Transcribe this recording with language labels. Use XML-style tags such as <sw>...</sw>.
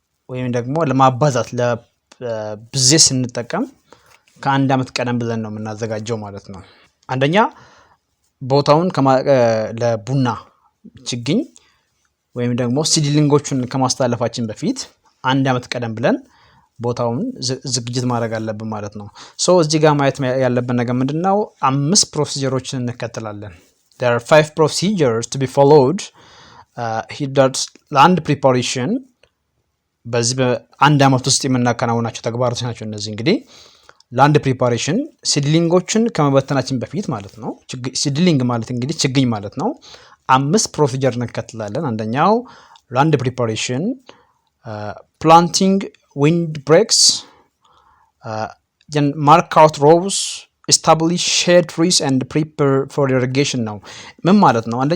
<am>ወይም ደግሞ ለማባዛት ለብዜት ስንጠቀም ከአንድ ዓመት ቀደም ብለን ነው የምናዘጋጀው ማለት ነው። አንደኛ ቦታውን ለቡና ችግኝ ወይም ደግሞ ሲድሊንጎቹን ከማስተላለፋችን በፊት አንድ ዓመት ቀደም ብለን ቦታውን ዝግጅት ማድረግ አለብን ማለት ነው። እዚህ ጋር ማየት ያለብን ነገር ምንድነው? 5 ፕሮሲጀሮችን እንከተላለን።</am> <en>There are 5 procedures to be followed. That's land preparation.</en> <am>በዚህ በአንድ ዓመት ውስጥ የምናከናውናቸው ተግባሮች ናቸው እነዚህ። እንግዲህ ላንድ ፕሪፓሬሽን ሲድሊንጎችን ከመበተናችን በፊት ማለት ነው። ሲድሊንግ ማለት እንግዲህ ችግኝ ማለት ነው። 5 ፕሮሲጀር እንከተላለን። አንደኛው ላንድ ፕሪፓሬሽን፣ ፕላንቲንግ ዊንድ ብሬክስ፣ ማርክ አውት ሮውስ፣</am> <en>establish shade trees and prepare for irrigation</en> <am>ነው። ምን ማለት ነው?</am>